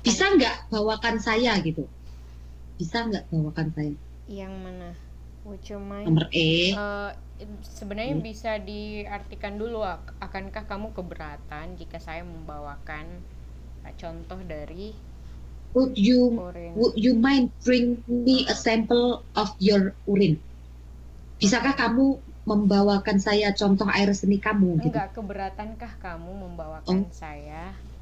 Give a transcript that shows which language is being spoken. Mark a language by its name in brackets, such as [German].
[Indonesian] bisa nggak bawakan saya gitu, bisa nggak bawakan saya? Yang mana? [English] Would you mind? [Indonesian] Nomor E. Sebenarnya bisa diartikan dulu, akankah kamu keberatan jika saya membawakan contoh dari [English] Would you mind bring me a sample of your urine? [Indonesian] Bisakah kamu membawakan saya contoh air seni kamu? Gitu? Enggak, keberatankah kamu membawakan saya?